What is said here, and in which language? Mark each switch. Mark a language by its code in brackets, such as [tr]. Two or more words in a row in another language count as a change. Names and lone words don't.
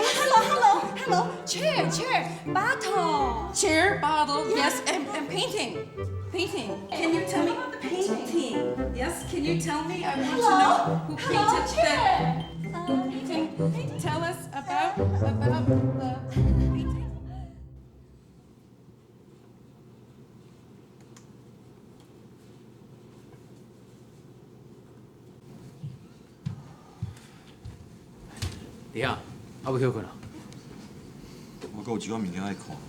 [en] Hello. Chair. Bottle. Chair, bottle, yes, and painting. Painting. Can you tell me about the painting? Yes, can you tell me? I want to know who painted chair. the painting. Tell us about the painting. [nan] 弟啊，还要休困啊？我阁有一寡物件爱看。